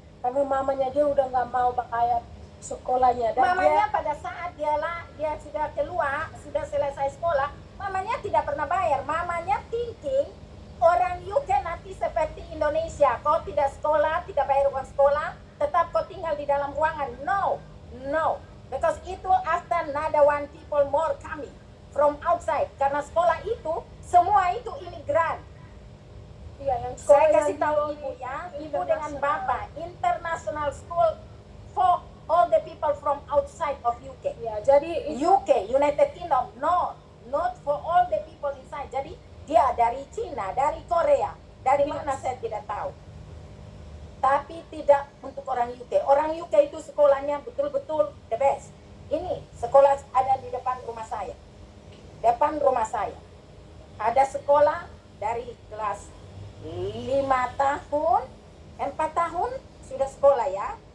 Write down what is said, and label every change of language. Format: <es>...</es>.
<id>Karena mamanya dia udah nggak mau bayar sekolahnya. Dan Mamanya pada saat dia sudah keluar, sudah selesai sekolah, mamanya tidak pernah bayar. Mamanya thinking orang UK nanti seperti Indonesia. Kau tidak sekolah, tidak bayar uang sekolah, tetap kau tinggal di dalam ruangan.</id> <en>No. Because itu after another one people more coming from outside.</en> <id>Karena sekolah itu, semua itu imigran. Iya, yang sekolah Saya yang kasih tahu ibu ya, ibu dengan bapak,</id> <en>international school for all the people from outside of UK.</en> <id>Ya, jadi</id> <en>UK, United Kingdom, no, not for all the people inside.</en> <id>Jadi dia dari Cina, dari Korea, dari mana saya tidak tahu. Tapi tidak untuk orang UK. Orang UK itu sekolahnya betul-betul</id> <en>the best.</en> <id>Ini sekolah ada di depan rumah saya. Depan rumah saya. Ada sekolah dari kelas 5 tahun, 4 tahun sudah sekolah ya.</id>